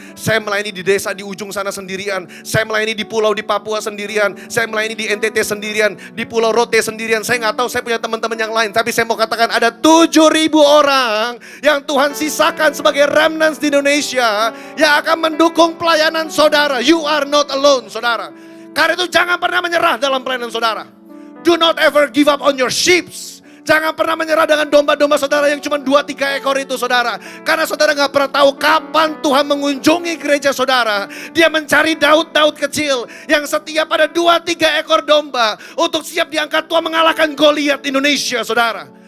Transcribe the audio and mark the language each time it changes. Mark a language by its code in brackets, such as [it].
[id] Saya melayani di desa di ujung sana sendirian. Saya melayani di pulau di Papua sendirian. Saya melayani di NTT sendirian. Di Pulau Rote sendirian. Saya nggak tahu, saya punya teman-teman yang lain. Tapi saya mau katakan ada 7.000 orang yang Tuhan sisakan sebagai remnants di Indonesia yang akan mendukung pelayanan saudara. [en] You are not alone, [id] saudara. Karena itu jangan pernah menyerah dalam pelayanan saudara. [en] Do not ever give up on your sheep. [id] Jangan pernah menyerah dengan domba-domba saudara yang cuma 2-3 ekor itu, saudara. Karena saudara gak pernah tahu kapan Tuhan mengunjungi gereja saudara. Dia mencari Daud-Daud kecil yang setia pada 2-3 ekor domba untuk siap diangkat Tuhan mengalahkan Goliat Indonesia, saudara.